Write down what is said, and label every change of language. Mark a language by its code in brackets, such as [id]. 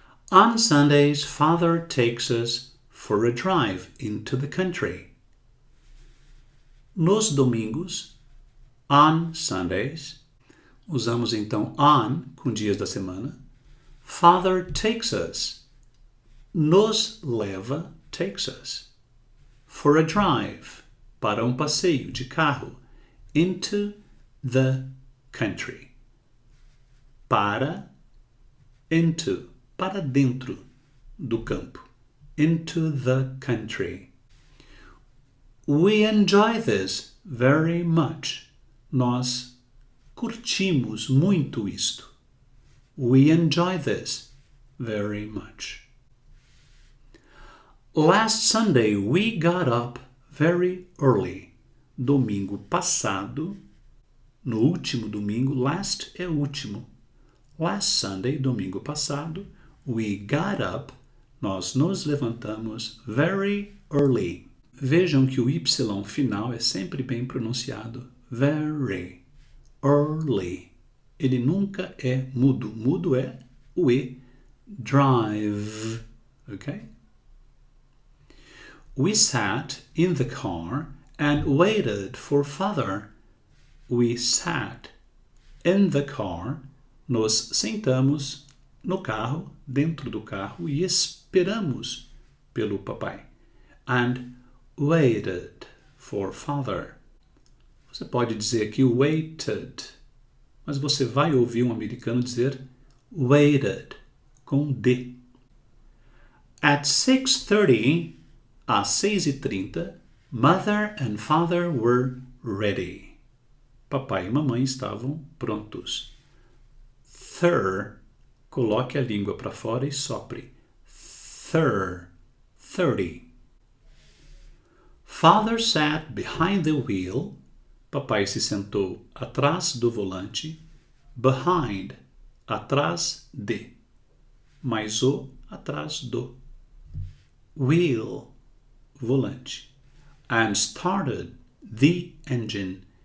[en] On Sundays, Father takes us for a drive into the country. [pt] Nos domingos, [en] on Sundays, [pt] usamos então on com dias da semana. [en] Father takes us. [pt] Nos leva, [en] takes us. For a drive, [pt] para um passeio de carro. [en] Into the country. [pt] Into, para dentro do campo. [en] Into the country. We enjoy this very much. [pt] Nós curtimos muito isto. [en] We enjoy this very much. Last Sunday we got up very early. [pt] Domingo passado, no último domingo, last é último. [en] Last Sunday, [pt] domingo passado, [en] we got up, [pt] nós nos levantamos [en] very early. [pt] Vejam que o Y final é sempre bem pronunciado. [en] Very early. [pt] Ele nunca é mudo. Mudo é o E. Drive. Ok? [en] We sat in the car and waited for Father. We sat in the car. [pt] Nos sentamos no carro, dentro do carro, e esperamos pelo papai. [en] And waited for Father. [pt] Você pode dizer aqui waited, mas você vai ouvir um americano dizer waited, com D. [en] At 6:30, às 6:30, Mother and Father were ready. [pt] Papai e mamãe estavam prontos. Coloque a língua para fora e sopre. 30. [en] Father sat behind the wheel. [pt] Papai se sentou atrás do volante. Behind, atrás de. Mais o, atrás do. [en] Wheel, [pt] volante. [en] And started the engine.